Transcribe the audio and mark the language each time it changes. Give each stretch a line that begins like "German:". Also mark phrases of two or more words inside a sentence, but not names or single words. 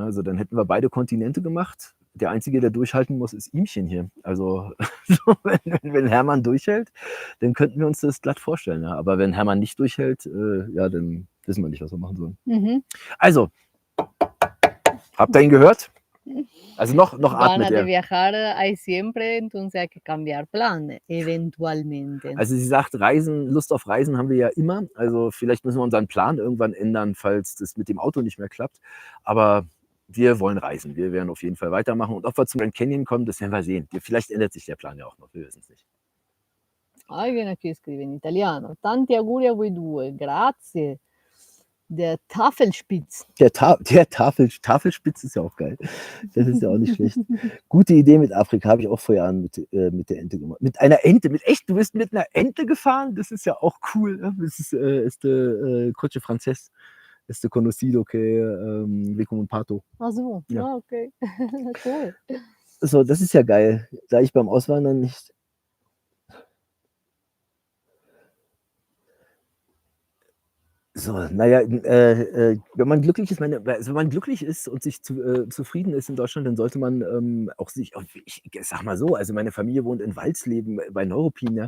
German: Also dann hätten wir beide Kontinente gemacht. Der Einzige, der durchhalten muss, ist Ihmchen hier. Also wenn Hermann durchhält, dann könnten wir uns das glatt vorstellen. Ja? Aber wenn Hermann nicht durchhält, ja, dann wissen wir nicht, was wir machen sollen. Mhm. Also, habt ihr ihn gehört? Also noch atmet
Spanish: Ganas de
German: er.
Spanish: viajar hay siempre, entonces hay que cambiar planes, eventualmente.
German: Also sie sagt, Reisen, Lust auf Reisen haben wir ja immer. Also vielleicht müssen wir unseren Plan irgendwann ändern, falls das mit dem Auto nicht mehr klappt. Aber wir wollen reisen. Wir werden auf jeden Fall weitermachen. Und ob wir zum Grand Canyon kommen, das werden wir sehen. Vielleicht ändert sich der Plan ja auch noch. Wir wissen es nicht.
Spanish: Alguien aquí
Italian: scrive in italiano. Tanti auguri a voi due, grazie.
German: Der Tafelspitz. Der Tafelspitz ist ja auch geil. Das ist ja auch nicht schlecht. Gute Idee mit Afrika, habe ich auch vor Jahren mit der Ente gemacht. Mit einer Ente, du bist mit einer Ente gefahren? Das ist ja auch cool. Ne? Das ist
Spanish: Coche Frances. Este conocido que ve como un pato.
German: Ach so, Ja. ah, okay. Cool. So, das ist ja geil. Da ich beim Auswandern nicht So, naja, wenn man glücklich ist, also wenn man glücklich ist und sich zufrieden ist in Deutschland, dann sollte man auch ich sag mal so, also meine Familie wohnt in Walsleben bei Neuruppin, ja.